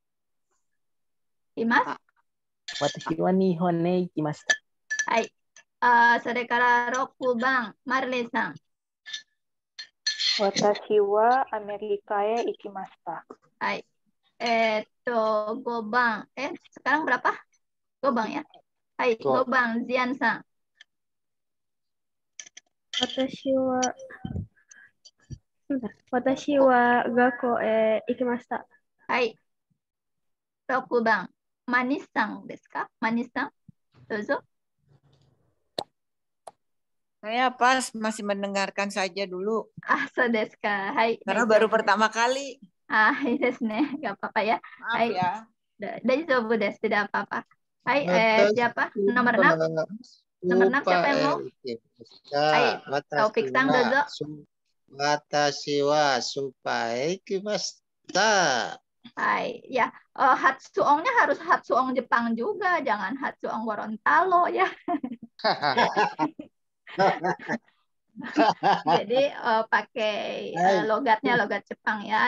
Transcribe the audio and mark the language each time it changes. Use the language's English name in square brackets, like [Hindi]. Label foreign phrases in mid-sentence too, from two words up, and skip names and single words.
[Japanese] います私は日本へ行きました。はい。それから6番、マルレさん。私はアメリカへ行きました。はい。5 番、 [Indonesian] sekarang berapa? [Japanese] 5 番ya? はい、5番、ジアンさん。私は学校へ行きました。はい。6番、マニスさんですか？マニスさん、どうぞ。 [Indonesian] Saya pas masih mendengarkan saja dulu. [Japanese] そうですか。はい. [Indonesian] Karena baru pertama kali. Iya [Japanese] ですね. [Indonesian] Gak apa-apa ya. Maaf ya. [Japanese] 大丈夫です, [Indonesian] tidak apa-apa. Hai, siapa? Nomor 6? Nomor 6 siapa yang mau? Hai, Taufik Sang, [Japanese] dozo. 私はスパイ行きました. [Indonesian] Hai, ya. Hatsuongnya harus Hatsuong Jepang juga, jangan Hatsuong Gorontalo ya. Jadi pakai logatnya logat Jepang ya.